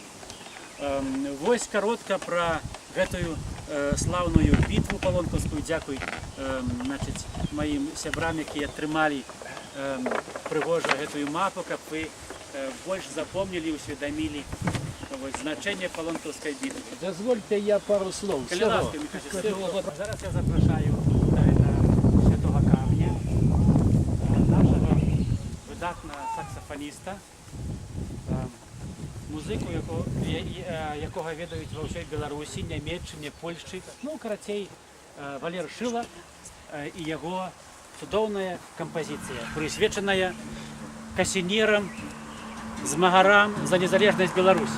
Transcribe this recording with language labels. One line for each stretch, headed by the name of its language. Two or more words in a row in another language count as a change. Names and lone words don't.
Belarusian: Вось каротка пра гэтую слаўную бітву палонкаўскую. Дзякуй маім сябрам, якія атрымалі прыгожа гэтую мапу, каб вы больш запомнілі, усведамілі значэнне Палонкаўскай бітвы.
Russian: Дозвольте я пару слов.
Belarusian: Зараз я запрашаю да святого камня нашага выдатнага саксафаніста, музыку, якога ведаюць ва ўсёй Беларусі, Нямецчыне, Польшчы. Карацей, Валер Шыла і яго цудоўная кампазіцыя, прысвечаная касінерам, змагарам за незалежнасць Беларусі.